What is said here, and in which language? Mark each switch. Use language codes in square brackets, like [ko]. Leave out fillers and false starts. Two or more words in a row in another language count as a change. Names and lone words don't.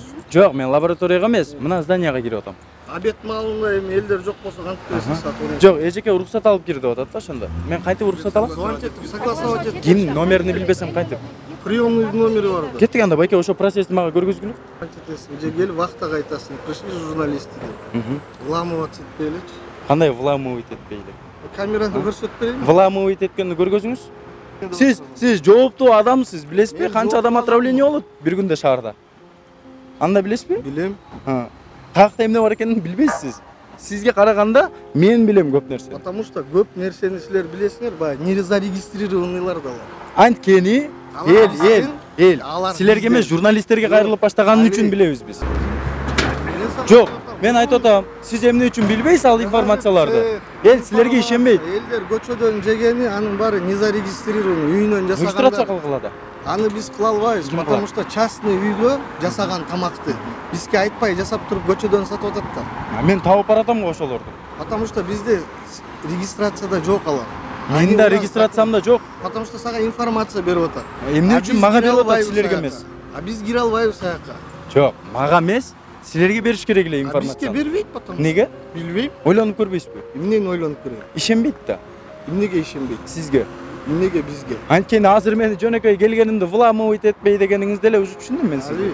[ky] Жок, мен лабораторияга эмес, мына зданияга кирип атам. Обед малында эми элдер жок болсо кантип киресиз сатып? Жок, эжеке уруксат алып кир деп атат да ошондо. Мен кантип уруксат алам? Звонить этип, согласовать этип. Ким номерин билбесем кантип? Приемный номери бар да. Кеттик анда байке, ошо процессти мага көргөзгүлө. Кантетесиң, же келип вахтага айтасың. [ru] Пришли журналисты деп. [ky] Вламываться этпейличи. Кандай вламывать этпейли? Камераны көрсөтүп берейин. Вламывать эткенди көргөзүңүз. Сиз жооптуу адамсыз, билесизби? Канча адам отравление болот бир күндө шаарда? Анда билесизби? Билем. Каякта эмне бар экенин билбейсиз. Сизге караганда мен билем көп нерсе. [ru] Потому что [ky] көп нерсени силер билесиңер, баягы незарегистрированныйлар да бар. Анткени эл силерге эмес журналисттерге кайрылып баштаганы үчүн билебиз биз. Жок, мен айтып атам, сиз эмне үчүн билбейсиз ал информацияларды? Эл силерге ишенбейт. Элдер көчөдөн жегени, анын баары незарегистрированный, үйүнөн Регистрация жасагандар. кылгыла да. Аны биз кыла албайбыз, [ru] потому что частный [ky] үйдө жасаган тамакты бизге айтпай жасап туруп көчөдөн сатып атат да. Мен табып баратам го ошолорду. [ru] Потому что [ky] бизде регистрацияда жок алар. Менин да регистрациямда жок. [ru] Потому что [ky] сага информация берип атат. Эмне үчүн мага берип атат, силерге эмес? А биз кире албайбыз аяка. Жок, мага эмес, силерге бериш керек эле Бизге информацияны. бербейт потому. Неге? Билбейм. Ойлонуп көрбөйсүзбү? Эмнени ойлонуп көрөйүн? Ишенбейт да. Эмнеге ишенбейт? Сизге. Эмнеге бизге? Анткени азыр мени жөнөкөй келгенимде вламывать этпей дегениңизди эле уже түшүндүм мен сизди.